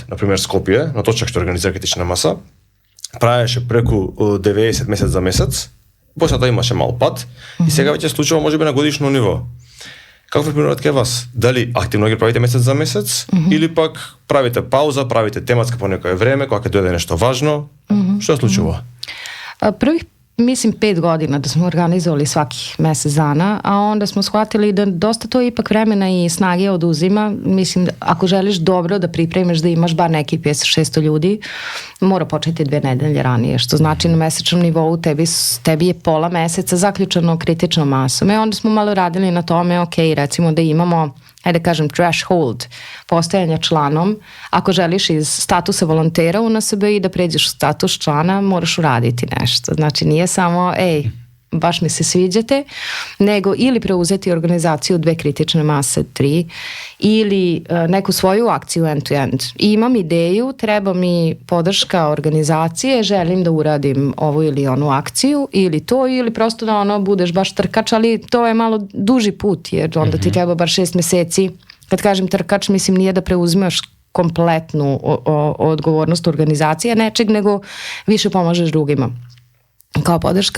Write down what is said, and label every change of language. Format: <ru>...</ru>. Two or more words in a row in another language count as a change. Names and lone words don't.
<mk>Например, Скопје, на точак што организира критична маса, правеше преку 90 месец за месец. После тоа имаше мал пад и сега веќе случува можеби на годишно ниво. Како примерот ке вас? Дали активно ги правите месец за месец или пак правите пауза, правите тематска по некое време, кога ќе дојде нешто важно? Што се случува?</mk> <sr>Првих, mislim, 5 godina da smo organizovali svakih mesec dana, a onda smo shvatili da dosta to ipak vremena i snage oduzima. Mislim, ako želiš dobro da pripremiš da imaš bar neki 500-600 ljudi, mora početi 2 nedelje ranije, što znači na mesečnom nivou tebi je pola meseca zaključano kritičnom masom. I onda smo malo radili na tome, ok, recimo da imamo, ajde kažem, threshold postajanja članom. Ako želiš iz statusa volontera u NSB i da pređeš u status člana, moraš uraditi nešto. Znači nije samo, baš mi se sviđate, nego ili preuzeti organizaciju 2 kritične mase, 3, ili neku svoju akciju end-to-end. I imam ideju, treba mi podrška organizacije, želim da uradim ovu ili onu akciju, ili to, ili prosto da budeš baš trkač, ali to je malo duži put, jer onda ti treba bar 6 meseci. Kad kažem trkač, mislim nije da preuzimaš kompletnu odgovornost organizacije nečeg, nego više pomažeš drugima kao podrška.</sr>